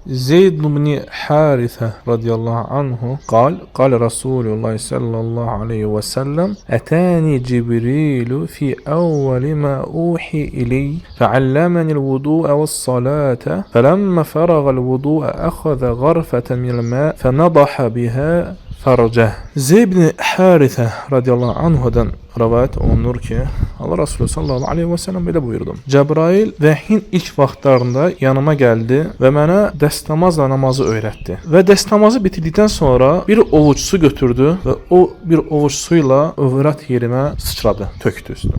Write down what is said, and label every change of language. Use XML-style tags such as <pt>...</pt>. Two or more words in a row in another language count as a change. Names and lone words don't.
<ar>Zeyd ibn Haritha رضي الله عنه قال رسول الله صلى الله عليه وسلم أتاني جبريل في أول ما أوحي إلي فعلمني الوضوء والصلاة فلما فرغ الوضوء أخذ غرفة من الماء فنضح بها فرجه.</ar> <az>Zeyd ibn Haritha radiyallahu anhudan rivayet olunur ki Allah Resulü</az> <ar>صلى الله عليه وسلم</ar> <az>belə buyurdu. Cəbrail vəhyin ilk vaxtlarında yanıma gəldi və mənə dəstəmazla namazı öyrətdi. Və dəstəmazı bitirdikdən sonra bir ovuc su götürdü və o bir ovuc suyla övrət yerimə sıçradı, tökdü üstünə.</az>